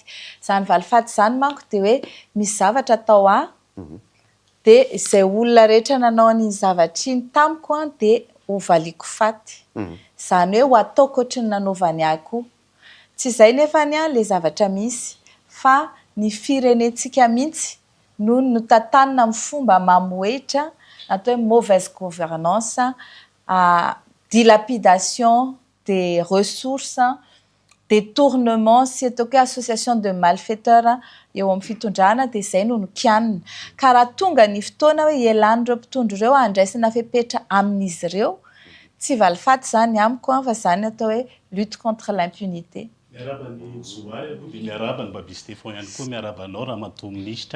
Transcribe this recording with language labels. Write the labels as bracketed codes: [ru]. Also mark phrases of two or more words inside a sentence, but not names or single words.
[mg] Zany valifaty zany manko dia hoe misy zavatra atao dia izay olona rehetra nanao ny zavatra iny tamiko dia ho valiko faty. Zany hoe ho ataoko ohatry ny nanaovany ahy koa. Tsy izay nefa le zavatra misy fa ny firenentsika mihitsy no notantanina amin'ny fomba mamoetra atao hoe [fr] mauvaise gouvernance, dilapidation des ressources, détournement [mg] sy ataoko hoe [fr] association de malfaiteurs [mg] eo amin'ny fitondrana dia izay no nikianina. Ka raha tonga ny fotoana hoe ialan'ireo mpitondro ireo andraisana fepetra amin'izy ireo, tsy valifaty zany amiko fa zany atao hoe [fr] lutte contre l'impunité. [mg] Miaraba ny Zoay dia miaraba ny Babi Stéphane ihany koa miarabanao Ramatoa Ministra.